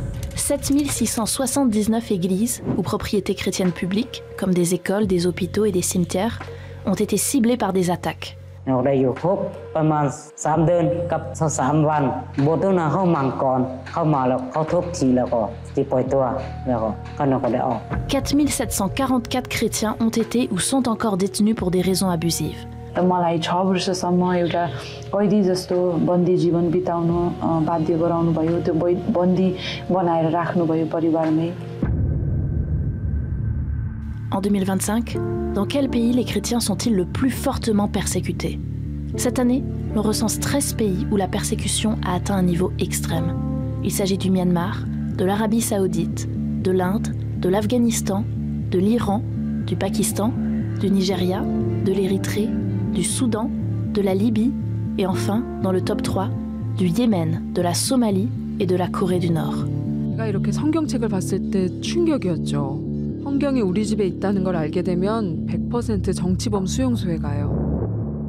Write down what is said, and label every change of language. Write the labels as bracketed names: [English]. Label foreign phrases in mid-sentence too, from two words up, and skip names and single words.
[French] 7679 églises ou propriétés chrétiennes publiques, comme des écoles, des hôpitaux et des cimetières, ont été ciblées par des attaques. « 4744 chrétiens ont été ou sont encore détenus pour des raisons abusives. » [Nepali] मलाई 6 वर्षसम्म एउटा कैदी जस्तो बन्दी जीवन बिताउनु बाध्य गराउनु भयो त्यो बन्दी बनाएर राख्नु भयो परिवारमै. [French] En 2025, dans quel pays les chrétiens sont-ils le plus fortement persécutés? Cette année, l'on recense 13 pays où la persécution a atteint un niveau extrême. Il s'agit du Myanmar, de l'Arabie Saoudite, de l'Inde, de l'Afghanistan, de l'Iran, du Pakistan, du Nigeria, de l'Érythrée, du Soudan, de la Libye et enfin, dans le top 3, du Yémen, de la Somalie et de la Corée du Nord. [Korean] 제가 이렇게 성경책을 봤을 때 충격이었죠. 성경이 우리 집에 있다는 걸 알게 되면 100% 정치범 수용소에 가요.